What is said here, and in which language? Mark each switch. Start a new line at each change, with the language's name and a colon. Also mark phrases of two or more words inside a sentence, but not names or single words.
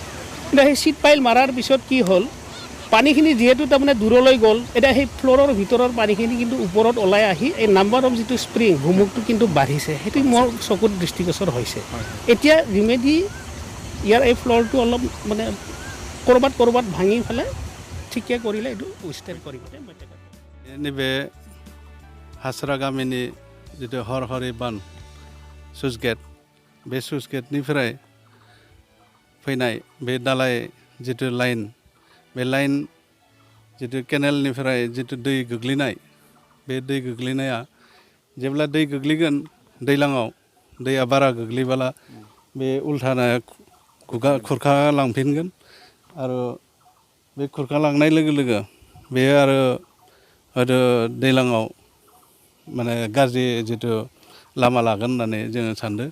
Assamese: কিন্তু সেই
English: sheet pile
Assamese: মাৰাৰ পিছত কি হ'ল, পানীখিনি যিহেতু তাৰমানে দূৰলৈ গ'ল, এতিয়া সেই ফ্ল'ৰৰ ভিতৰৰ পানীখিনি কিন্তু ওপৰত ওলাই আহি এই
English: number of
Assamese: যিটো স্প্ৰিং ভুমুকটো কিন্তু বাঢ়িছে, সেইটো মোৰ চকুত দৃষ্টিগোচৰ হৈছে। এতিয়া ৰিমেডি ইয়াৰ এই ফ্ল'ৰটো অলপ মানে ক'ৰবাত ভাঙি পেলাই ঠিকে কৰিলে এইটো উইষ্টেণ্ড কৰিব।
Bodo: नैबे हास्रा गामिनि जितु हरहरि बान
English: sluice gate,
Bodo: बे सुइस गेटनिफ्राय फैनाय बे दालाय जितु लाइन, बे लाइन जितु केनेलनिफ्राय जितु दै गोग्लैनाय, बे दै गोग्लैनाया जेब्ला दै गोग्लैगोन दैज्लाङाव, दैया बारा गोग्लैबोला बे उल्थाना खुरखा लांफिनगोन आरो बे खुरखा लांनाय लोगो लोगो बेयो आरो हयতো दैज्लाङाव माने गाज्रि जितु लामा लागोन होननानै जोङो सानदों।